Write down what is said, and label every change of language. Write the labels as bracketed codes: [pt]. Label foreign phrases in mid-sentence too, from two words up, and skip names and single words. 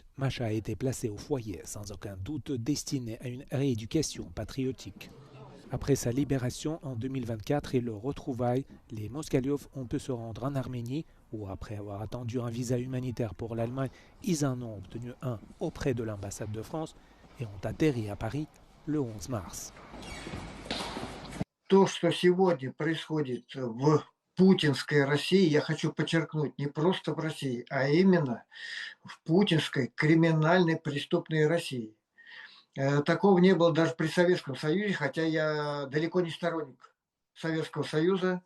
[fr] Masha a été placé au foyer, sans aucun doute destiné à une rééducation patriotique. Après sa libération en 2024 et le retrouvaille, les Moskaliov ont pu se rendre en Arménie où, après avoir attendu un visa humanitaire pour l'Allemagne, ils en ont obtenu un auprès de l'ambassade de France et ont atterri à Paris le 11 mars. [ru] То, что сегодня происходит в путинской России, я хочу подчеркнуть, не просто в России, а именно в путинской криминальной преступной России. Такого не было даже при Советском Союзе, хотя я далеко не сторонник Советского Союза.